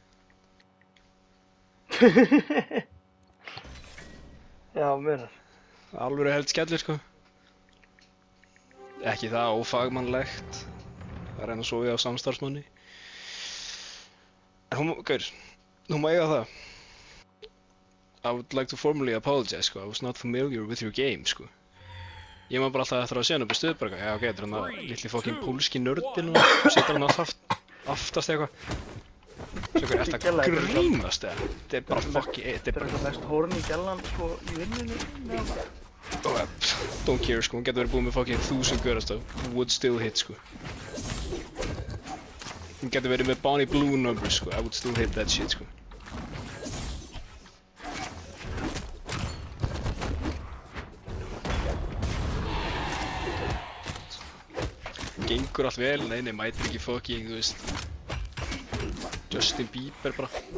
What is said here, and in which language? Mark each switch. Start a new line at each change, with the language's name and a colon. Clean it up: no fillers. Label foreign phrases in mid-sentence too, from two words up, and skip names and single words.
Icelandic: Já, mér. Alveg held skellir sko. Ekki það ófagmannlegt að reyna að sofa á samstarfsmanni. En hún má eiga það.
English: I would like to formally apologize sko, I was not familiar with your game sko.
Icelandic: Ég maður bara alltaf eftir að sé hann upp í stuð bara, já ok, þetta er hann að litli fucking pólski nördin og situr hann alltaf aftast eitthvað. Svo ert það grínast eða? Þetta er bara fucking, þetta er eitthvað mest horny gælan sko í vinnunni.
English: Don't care
Icelandic: sko, hún getur verið búið með fucking 1000 görast
English: would still hit
Icelandic: sko. Hún getur verið með Bonnie Blue numbers sko,
English: I would still hit that shit
Icelandic: sko. Gengur allt vel, nei, mætir ekki fucking, þú veist, Justin Bieber bara.